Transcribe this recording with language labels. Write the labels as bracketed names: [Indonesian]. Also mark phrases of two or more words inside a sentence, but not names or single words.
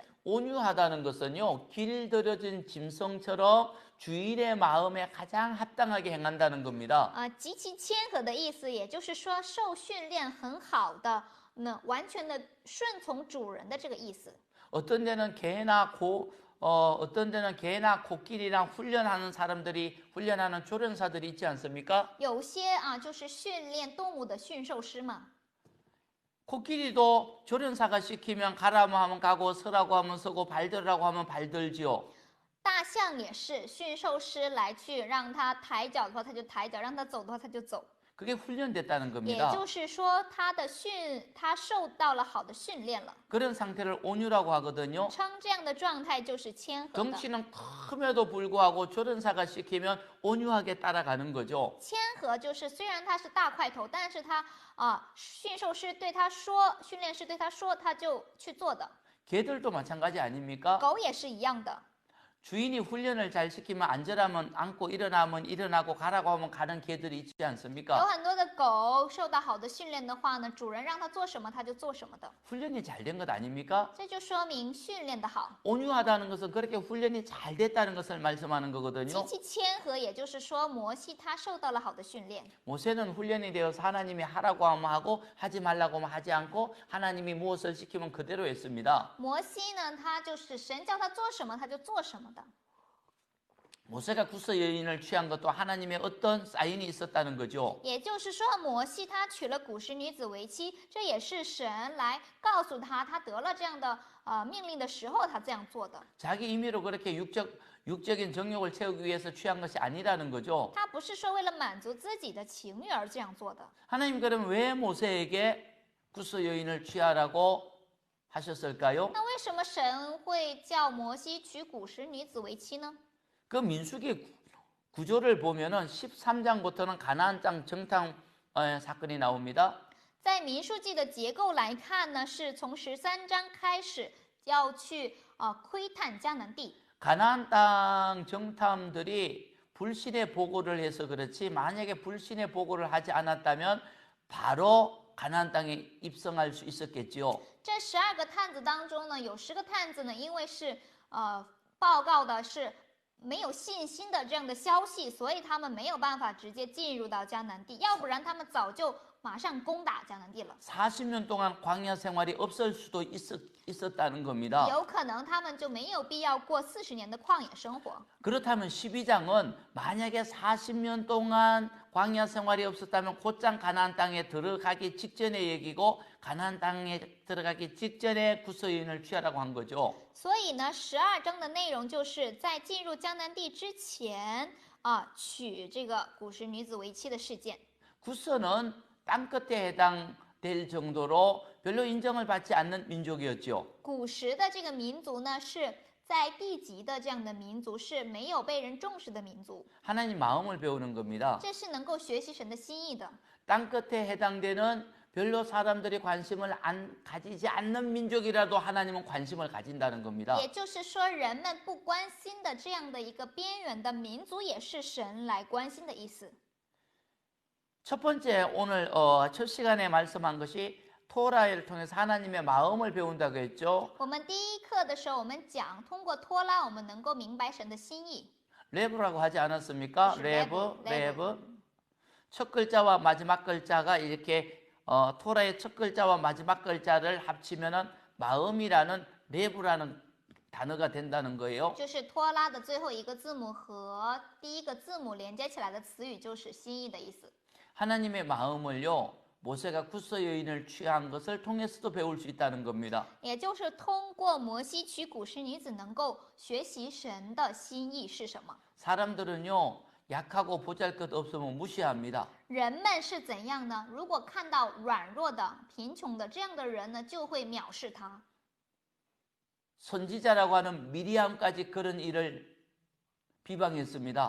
[Korean] 온유하다는 것은요, 길들여진 짐승처럼 주인의 마음에 가장 합당하게 행한다는 겁니다. [Chinese] 极其谦和的意思，也就是说受训练很好的，完全的顺从主人的这个意思。 [Korean] 어떤 데는 개나 코끼리랑 훈련하는 조련사들이 있지 않습니까? [Chinese] 有些就是训练动物的驯兽师嘛。 [Korean] 코끼리도 조련사가 시키면 가라고 하면 가고 서라고 하면 서고 발들으라고 하면 발들지요. [Chinese] 大象也是驯兽师来去让它抬脚的话，它就抬脚；让它走的话，它就走。 [Korean] 그게 훈련됐다는 也 겁니다. [Chinese] 就是说，它受到了好的训练了。 [Korean] 그런 상태를 온유라고 하거든요. [Chinese] 称这样的状态就是谦和的。 [Korean] 덩치는 큼에도 불구하고 조련사가 시키면 온유하게 따라가는 거죠. [Chinese] 谦和就是虽然它是大块头，但是它驯兽师对它说，训练师对它说，它就去做的。 [Korean] 개들도 마찬가지 아닙니까? [Chinese] 狗也是一样的。 [Korean] 주인이 훈련을 잘 시키면 앉으라면 앉고 일어나면 일어나고 가라고 하면 가는 개들이 있지 有 않습니까? [Chinese] 很多的狗受到好的训练的话呢，主人让它做什么它就做什么的， [Korean] 훈련이 잘 된 것 아닙니까? [Chinese] 这就说明训练的好。 [Korean] 온유하다는 것은 그렇게 훈련이 잘 됐다는 것을 말씀하는 极 거거든요. [Chinese] 其谦和，也就是说摩西他受到了好的训练。 [Korean] 모세는 훈련이 되어서 하나님이 하라고 하면 하고 하지 말라고 하면 하지 않고 하나님이 무엇을 시키면 그대로 했습니다. [Chinese] 摩西呢，他就是神叫他做什么他就做什么的。 [Korean] 모세가 구스 여인을 취한 것도 하나님의 어떤 사인이 있었다는 거죠. [Chinese] 也就是说，摩西他娶了古时女子为妻，这也是神来告诉他，他得了这样的命令的时候，他这样做的。 [Korean] 자기 임의로 그렇게 육적인 정욕을 채우기 위해서 취한 것이 아니라는 거죠. [Chinese] 他不是说为了满足自己的情欲而这样做的。 [Korean] 하나님 그럼 왜 모세에게 구스 여인을 취하라고 하셨을까요? [Chinese] 那为什么神会叫摩西娶古时女子为妻呢？ [Korean] 그 민수기 구조를 보면은 13장부터는 가나안 땅 정탐 사건이 나옵니다. [Chinese] 在民数记的结构来看呢，是从13章开始要去窥探迦南地。 [Korean] 가나안 땅 정탐들이 불신의 보고를 해서 그렇지 만약에 불신의 보고를 하지 않았다면 바로 가나안 땅에 입성할 수 있었겠지요. [Chinese] 这12个探子当中呢，有10个探子呢，因为是报告的是没有信心的这样的消息，所以他们没有办法直接进入到迦南地，要不然他们早就马上攻打迦南地了。 [Korean] 40년 동안 광야 생활이 없을 수도 있었다는 겁니다. [Chinese] 有可能他们就没有必要过40年的旷野生活。 [Korean] 그렇다면 12장은 만약에 40년 동안 광야 생활이 없었다면 곧장 가나안 땅에 들어가기 직전의 얘기고 가나안 땅에 들어가기 직전에 구스 여인을 취하라고 한 거죠. [Chinese] 所以呢，12章的内容就是在进入迦南地之前娶这个古时女子为妻的事件。 [Korean] 구스는 땅 끝에 해당될 정도로 별로 인정을 받지 않는 민족이었죠. [Chinese] 古时的这个民族呢，是在地级的这样的民族，是没有被人重视的民族。 [Korean] 하나님 마음을 배우는 겁니다. [Chinese] 这是能够学习神的心意的。 [Korean] 땅 끝에 해당되는 별로 사람들이 관심을 가지지 않는 민족이라도 하나님은 관심을 가진다는 겁니다. [Chinese] 也就是说，人们不关心的这样的一个边缘的民族，也是神来关心的意思。 [Korean] 첫 번째 오늘 첫 시간에 말씀한 것이 토라를 통해서 하나님의 마음을 배운다고 했죠. [Chinese] 我们第一课的时候，我们讲通过托拉，我们能够明白神的心意。 [Korean] 레브라고 하지 않았습니까? 그렇죠, 레브. 레브. 첫 글자와 마지막 글자가 이렇게 토라의 첫 글자와 마지막 글자를 합치면은 마음이라는 레브라는 단어가 된다는 거예요. [Chinese] 就是托拉的最后一个字母和第一个字母连接起来的词语，就是心意的意思。 [Korean] 하나님의 마음을요. 모세가 구스 여인을 취한 것을 통해서도 배울 수 있다는 겁니다. [Chinese] 也就是通过摩西娶古时女子，能够学习神的心意是什么。 [Korean] 사람들은요. 약하고 보잘것없으면 무시합니다. [Chinese] 人们是怎样呢？如果看到软弱的、贫穷的这样的人呢，就会藐视他。 [Korean] 선지자라고 하는 미리암까지 그런 일을 비방했습니다.